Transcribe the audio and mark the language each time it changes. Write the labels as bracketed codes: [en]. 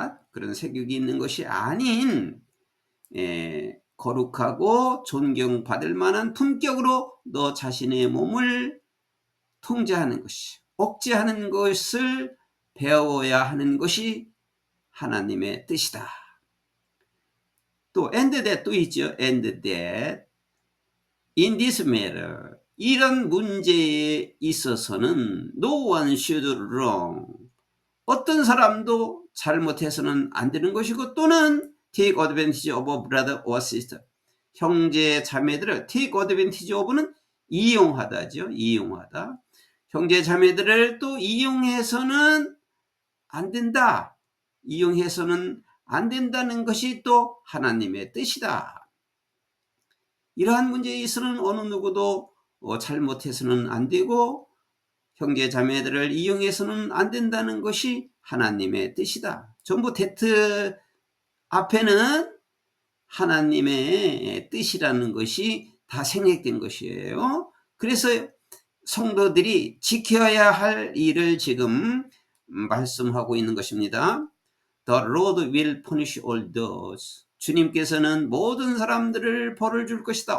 [ko] 그런 색욕이 있는 것이 아닌 거룩하고 존경받을 만한 품격으로 너 자신의 몸을 통제하는 것이, 억제하는 것을 배워야 하는 것이 하나님의 뜻이다. 또 [en] and that [ko] 또 있죠. [en] and that in this matter, [ko] 이런 문제에 있어서는 [en] no one should wrong. [ko] 어떤 사람도 잘못해서는 안 되는 것이고, 또는 [en] take advantage of a brother or sister. [ko] 형제 자매들을 [en] take advantage of [ko] 는 이용하다죠. 이용하다. 형제 자매들을 또 이용해서는 안 된다. 이용해서는 안 된다는 것이 또 하나님의 뜻이다. 이러한 문제에 있어서는 어느 누구도 잘못해서는 안 되고 형제 자매들을 이용해서는 안 된다는 것이 하나님의 뜻이다. 전부 that 앞에는 하나님의 뜻이라는 것이 다 생략된 것이에요. 그래서 성도들이 지켜야 할 일을 지금 말씀하고 있는 것입니다. [en] The Lord will punish all those. [ko] 주님께서는 모든 사람들을 벌을 줄 것이다.